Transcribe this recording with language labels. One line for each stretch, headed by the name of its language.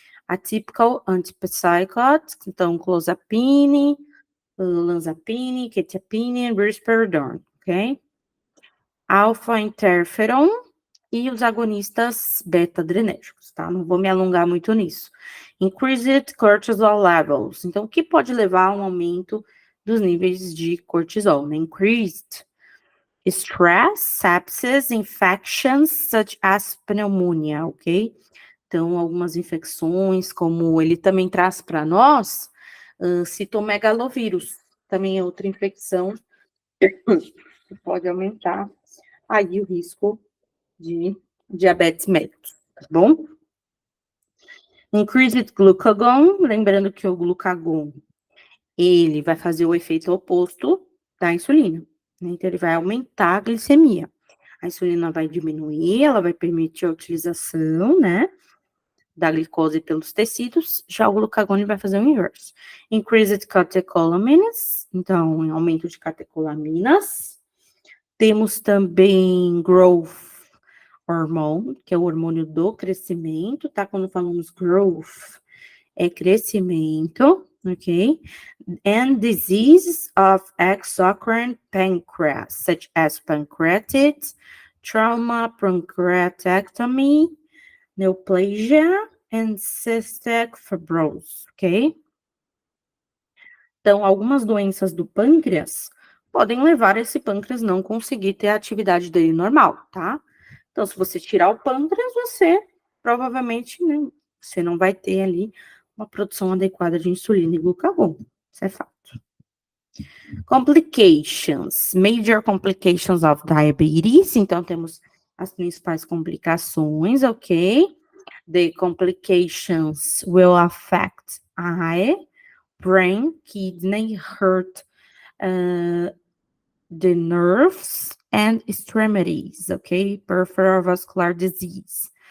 English: Atypical antipsychotics, então, clozapine, olanzapine, quetiapine, risperidone, ok? Alpha interferon,
Portuguese: e os agonistas beta-adrenérgicos, tá? Não vou me alongar muito nisso.
English: Increased cortisol levels.
Portuguese: Então, o que pode levar a um aumento dos níveis de cortisol, né?
English: Increased stress, sepsis, infections such as pneumonia, ok?
Portuguese: Então, algumas infecções, como ele também traz para nós, citomegalovírus, também é outra infecção que pode aumentar aí o risco de diabetes mellitus, tá bom?
English: Increased glucagon,
Portuguese: lembrando que o glucagon, ele vai fazer o efeito oposto da insulina, né? Então, ele vai aumentar a glicemia. A insulina vai diminuir, ela vai permitir a utilização, né, da glicose pelos tecidos, já o glucagon vai fazer o inverso.
English: Increased catecholamines,
Portuguese: então, aumento de catecolaminas. Temos também
English: growth hormone,
Portuguese: que é o hormônio do crescimento, tá? Quando falamos growth, é crescimento, ok?
English: And diseases of exocrine pancreas, such as pancreatitis, trauma, pancreatectomy, neoplasia and cystic fibrosis, ok?
Portuguese: Então, algumas doenças do pâncreas podem levar esse pâncreas não conseguir ter a atividade dele normal, tá? Então, se você tirar o pâncreas, você provavelmente, né, você não vai ter ali uma produção adequada de insulina e glucagon. Isso é fato.
English: Complications, major complications of diabetes.
Portuguese: Então, temos as principais complicações, ok?
English: The complications will affect eye, brain, kidney, heart, the nerves and extremities, ok? Peripheral vascular disease.